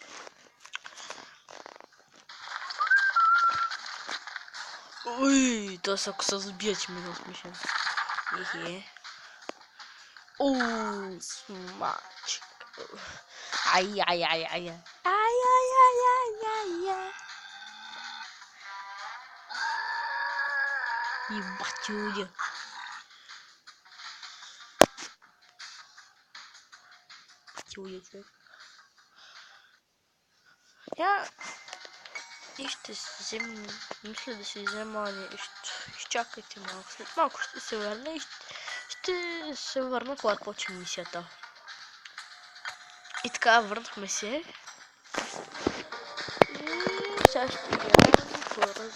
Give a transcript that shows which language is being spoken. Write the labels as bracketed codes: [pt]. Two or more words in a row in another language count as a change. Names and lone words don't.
[bg] Ой, то ако се забия, че ми е смешен. Ооо, смачка. Ай. [ru] Ебать, люди. Я... [bg] И ще си взема... Мисля да си взема... Изчакайте малко. След малко ще се върна и ще се върна, когато почне мисията. И така, върнахме се. И сега ще играем.